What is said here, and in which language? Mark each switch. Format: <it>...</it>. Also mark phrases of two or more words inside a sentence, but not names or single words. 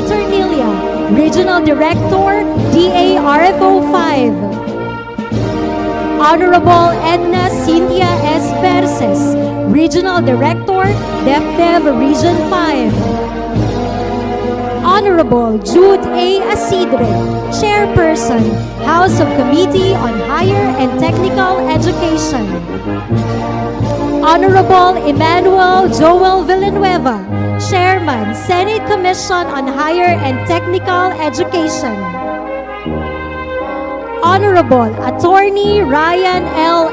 <en>Ternilia, Regional Director, DARFO 5. Honorable Edna Cynthia S. Perces, Regional Director, DepDev Region 5. Honorable Jude A. Asidre, Chairperson, House of Committee on Higher and Technical Education. Honorable Emmanuel Joel Villanueva, Chairman, Senate Commission on Higher and Technical Education. Honorable Attorney Ryan L.</en>